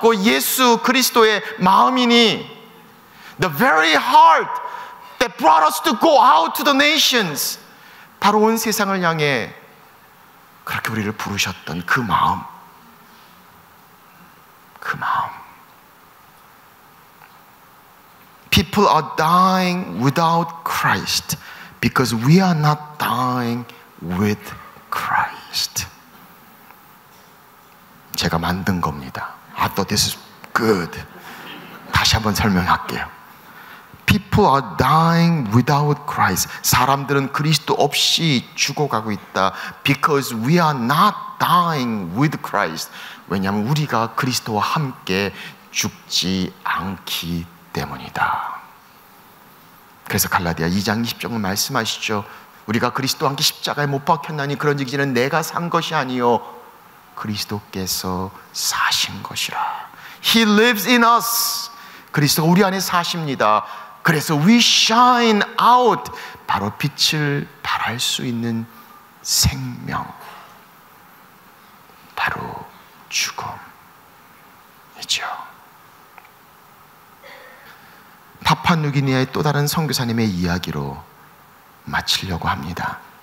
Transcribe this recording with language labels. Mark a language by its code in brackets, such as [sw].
[ko] 그 예수 그리스도의 마음이니, [en] the very heart that brought us to go out to the nations, [ko] 바로 온 세상을 향해 그렇게 우리를 부르셨던 그 마음, 그 마음. [en] People are dying without Christ because we are not dying with Christ. [ko] 제가 만든 겁니다. [en] I thought this is good. [ko] 다시 한번 설명할게요. [en] People are dying without Christ. [ko] 사람들은 그리스도 없이 죽어가고 있다. [en] Because we are not dying with Christ. [ko] 왜냐하면 우리가 그리스도와 함께 죽지 않기 때문이다. 그래서 갈라디아 2장 20절은 말씀하시죠. 우리가 그리스도와 함께 십자가에 못 박혔나니 그런즉 이제는 내가 산 것이 아니요 그리스도께서 사신 것이라. [en] He lives in us. [ko] 그리스도가 우리 안에 사십니다. [en] 그래서 we shine out. [ko] 바로 빛을 발할 수 있는 생명, 바로 죽음이죠. 파푸아뉴기니아의 또 다른 선교사님의 이야기로 마치려고 합니다.